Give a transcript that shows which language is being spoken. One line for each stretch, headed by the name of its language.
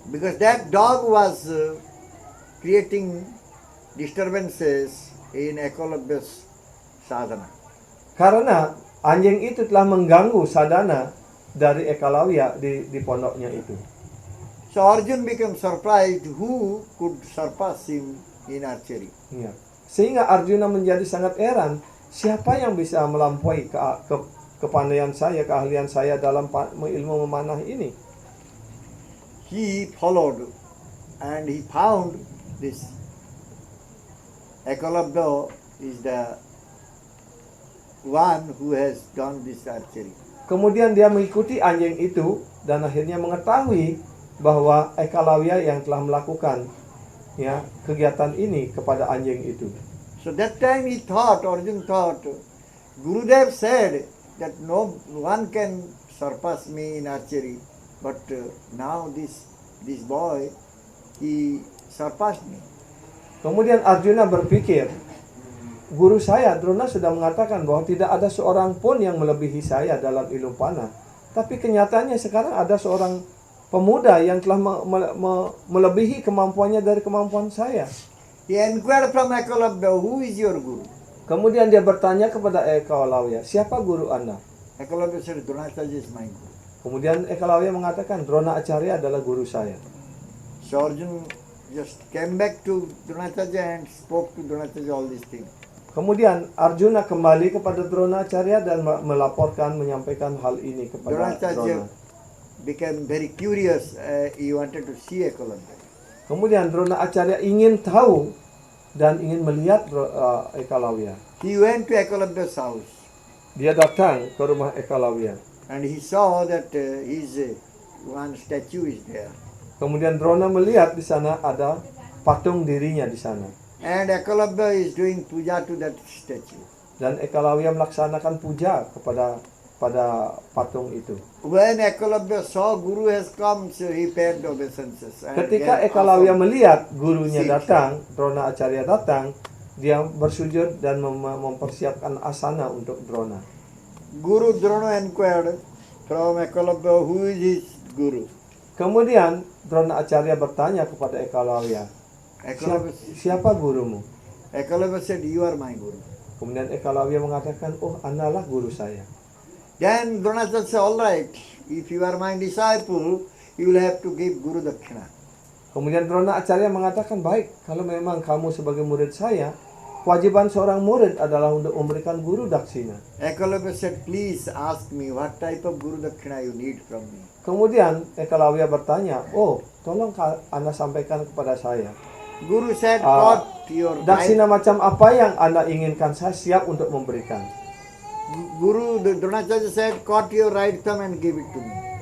English: Because that dog was creating disturbances in Ekalavya's sadhana.
Indonesian: Karena anjing itu telah mengganggu sadhana dari Ekalavya di pondoknya itu.
English: So Arjuna became surprised who could surpass him in archery.
Indonesian: Ya. Sehingga Arjuna menjadi sangat heran, siapa yang bisa melampaui kepandaian saya, keahlian saya dalam ilmu memanah ini.
English: He followed and he found this Ekalavya is the one who has done this archery.
Indonesian: Kemudian dia mengikuti anjing itu dan akhirnya mengetahui bahwa Ekalavya yang telah melakukan kegiatan ini kepada anjing itu.
English: So that time Arjuna thought, Gurudev said that no one can surpass me in archery, but now this boy, he surpassed me.
Indonesian: Kemudian Arjuna berpikir, guru saya Drona sudah mengatakan bahwa tidak ada seorang pun yang melebihi saya dalam ilmu panah. Tapi kenyataannya sekarang ada seorang pemuda yang telah melebihi kemampuannya dari kemampuan saya.
English: He inquired from Ekalavya, who is your guru?
Indonesian: Kemudian dia bertanya kepada Ekalavya, siapa guru Anda?
English: Ekalavya said, Dronacharya is my guru.
Indonesian: Kemudian Ekalavya mengatakan, Drona Acarya adalah guru saya.
English: So Arjuna just came back to Dronacharya and spoke to Dronacharya all these things.
Indonesian: Kemudian Arjuna kembali kepada Drona Acarya dan melaporkan, menyampaikan hal ini kepada
English: Dronacharya
Indonesian: Drona.
English: became very curious. He wanted to see Ekalavya.
Indonesian: Kemudian Drona Acarya ingin tahu dan ingin melihat Ekalavya.
English: He went to Ekalavya's house
Indonesian: Dia datang ke rumah Ekalavya.
English: and he saw that his one statue is there.
Indonesian: Kemudian Drona melihat di sana ada patung dirinya di sana.
English: And Ekalavya is doing puja to that statue.
Indonesian: Dan Ekalavya melaksanakan puja kepada patung itu.
English: When Ekalavya saw Guru has come, so he paid obeisances. And
Indonesian: Ketika
English: then Ekalavya also-
Indonesian: melihat gurunya datang, Drona Acarya datang, dia bersujud dan mempersiapkan asana untuk Drona.
English: Guru Drona inquired from Ekalavya, who is his guru?
Indonesian: Kemudian Drona Acarya bertanya kepada Ekalavya, siapa gurumu?
English: Ekalavya said, you are my guru.
Indonesian: Kemudian Ekalavya mengatakan, oh, Andalah guru saya.
English: Then Dronacharya said, all right, if you are my disciple, you will have to give Guru Dakshina.
Indonesian: Kemudian Drona Acarya mengatakan, baik, kalau memang kamu sebagai murid saya, kewajiban seorang murid adalah untuk memberikan guru daksina.
English: Ekalavya said, please ask me what type of Guru Dakshina you need from me.
Indonesian: Kemudian Ekalavya bertanya, oh, tolong Anda sampaikan kepada saya.
English: Guru said, cut your
Indonesian: Daksina macam apa yang Anda inginkan, saya siap untuk memberikan.
English: Dronacharya said, cut your right thumb and give it to me.